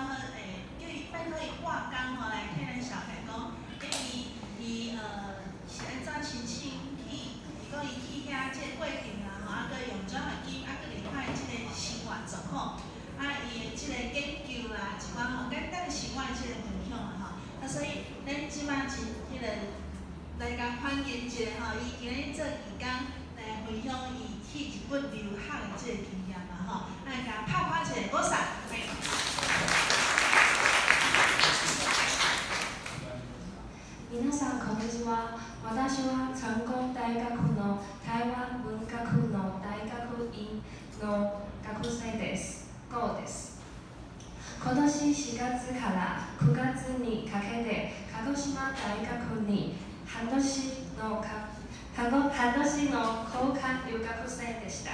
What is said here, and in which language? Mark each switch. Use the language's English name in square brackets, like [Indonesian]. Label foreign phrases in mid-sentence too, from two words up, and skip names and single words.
[Min Nan Chinese] 叫伊拜托伊换工吼来替咱小孩讲，伊是安怎申请去，讲伊去遐即个过程吼，搁用奖学金，搁另外即个生活状况，伊的即个研究啦，一寡吼简单的生活即个分享吼，所以咱即马真迄个来甲欢迎一下吼，伊今日做义工来分享伊去日本留学的即个经验嘛吼，来甲拍拍一个鼓掌。 [Japanese] 皆さんこんにちは。私は成功大学の台湾文学の大学院の学生です。GOです。今年4月から9月にかけて鹿児島大学に半年の交換留学生でした。